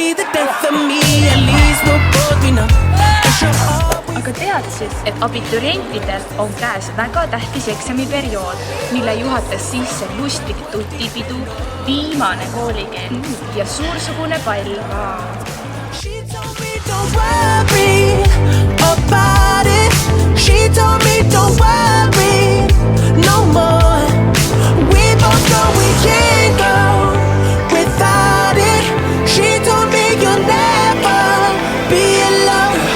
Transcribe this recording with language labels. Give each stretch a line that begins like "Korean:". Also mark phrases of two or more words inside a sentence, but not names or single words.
English: death of me, at least we'll both be numb. And she'll always
Estonian: aga teadsid, et abiturientidel on käes väga tähtis eksamiperiood, mille juhatas sisse lustlik tutipidu, viimane koolikeel ja suursugune pall.
English: She told me don't worry about it. She told me don't worry no more. We both know we can't go without it. She told me you'll never be alone.